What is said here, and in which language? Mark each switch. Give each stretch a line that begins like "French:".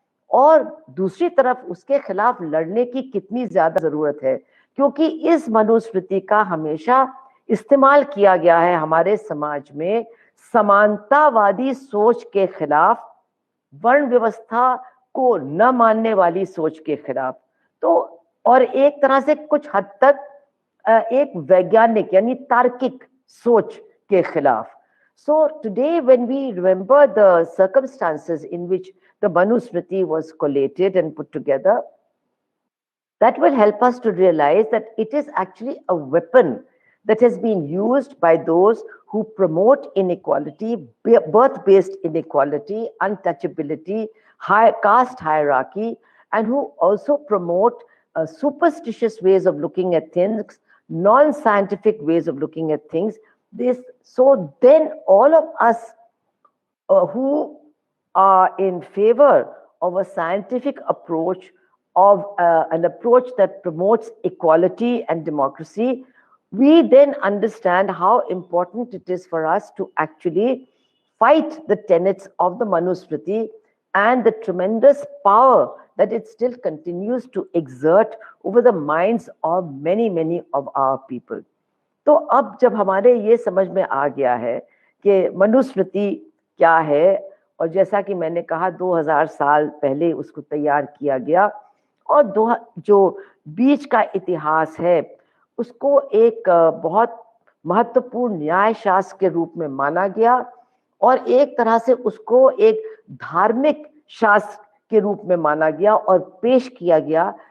Hindi: और दूसरी तरफ उसके खिलाफ लड़ने की कितनी ज्यादा जरूरत है, क्योंकि इस मनुस्मृति का हमेशा इस्तेमाल किया गया है हमारे समाज में समानतावादी सोच के खिलाफ, वर्ण व्यवस्था को न मानने वाली सोच के खिलाफ। तो और एक तरह से कुछ हद तक एक वैज्ञानिक यानी तार्किक सोच के खिलाफ।
English: So today when we remember the circumstances in which the Manusmriti was collated and put together, that will help us to realize that it is actually a weapon that has been used by those who promote inequality, birth-based inequality, untouchability, caste hierarchy, and who also promote superstitious ways of looking at things, non-scientific ways of looking at things. So then all of us who are in favor of a scientific approach, of an approach that promotes equality and democracy, we then understand how important it is for us to actually fight the tenets of the Manusmriti and the tremendous power that it still continues to exert over the minds of many of our people.
Hindi: तो अब जब हमारे ये समझ में आ गया है कि मनुस्मृति क्या है, और जैसा कि मैंने कहा 2000 साल पहले उसको तैयार किया गया, और जो बीच का इतिहास है उसको एक बहुत महत्वपूर्ण न्याय शास्त्र के रूप में माना गया, और एक तरह से उसको एक धार्मिक शास्त्र के रूप में माना गया और पेश किया गया।